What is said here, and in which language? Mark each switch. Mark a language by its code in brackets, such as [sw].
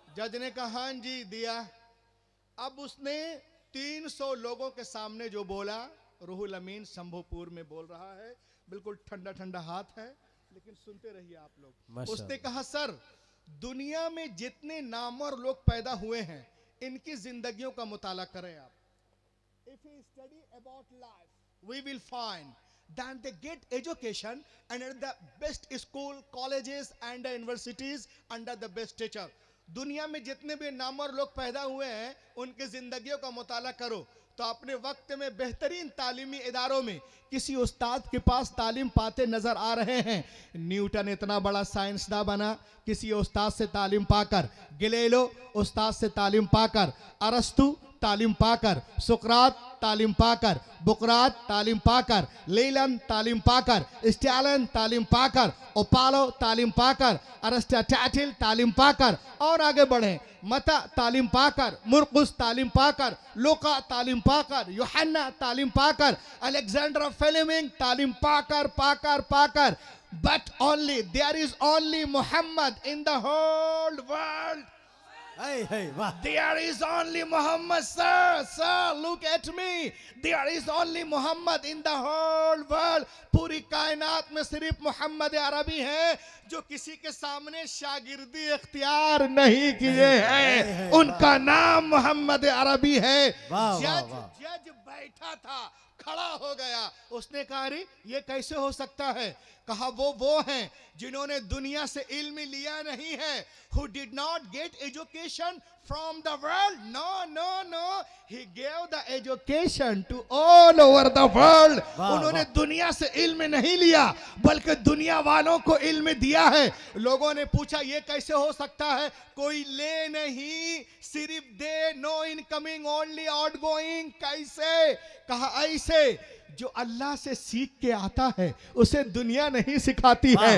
[hi] जज ने कहा हाँ जी दिया। अब उसने 300 लोगों के सामने जो बोला रूहुल अमीन शंभुपुर में बोल रहा है, बिल्कुल ठंडा ठंडा हाथ है, लेकिन सुनते रहिए आप लोग। माशाअल्लाह। उसने कहा सर, दुनिया में जितने नामवर लोग पैदा हुए हैं इनकी जिंदगियों का मुताला करें आप। [en] If we study about life, we will find that they get education and at the best school, colleges and universities under the best teacher. [hi] दुनिया में जितने भी नामवर लोग पैदा हुए हैं उनकी जिंदगियों का मुताला करो तो अपने वक्त में बेहतरीन तालीमी इदारों में किसी उस्ताद के पास तालीम पाते नजर आ रहे हैं। न्यूटन इतना बड़ा साइंसदान बना किसी उस्ताद से तालीम पाकर, गैलीलियो उस्ताद से तालीम पाकर, अरस्तु तालीम पाकर, सुकरात तालीम पाकर, बुकरात तालीम पाकर, लेलन तालीम पाकर, स्टैलिन तालीम पाकर, ओपालो तालीम पाकर, अरिस्टोटेल तालीम पाकर और आगे बढ़े, मता तालीम पाकर, मुर्कुस तालीम पाकर, लूका तालीम पाकर, यूहन्ना तालीम पाकर, अलेक्जेंडर फ्लेमिंग तालीम पाकर, [en] but only there is only Muhammad in the whole world. Hey, hey, वाह। There is only Muhammad, sir, look at me. There is only Muhammad in the whole world. [hi] पूरी कायनात में सिर्फ मोहम्मद अरबी है जो किसी के सामने शागिर्दी इख्तियार नहीं किए हैं। उनका नाम मोहम्मद अरबी है। वाह, वाह, जज वाह। जज बैठा था, खड़ा हो गया। उसने कहा अरे ये कैसे हो सकता है? कहा वो हैं जिन्होंने दुनिया से इल्म लिया नहीं है, [en] who did not get education from the world. No, he gave the education to all over the world. वाह, [hi] उन्होंने वाह। दुनिया से इल्म नहीं लिया बल्कि दुनिया वालों को इल्म दिया है। लोगों ने पूछा ये कैसे हो सकता है? कोई ले नहीं, सिर्फ दे, [en] No incoming only outgoing. [hi] कैसे? कहा ऐसे, जो अल्लाह से सीख के आता है उसे दुनिया नहीं सिखाती है,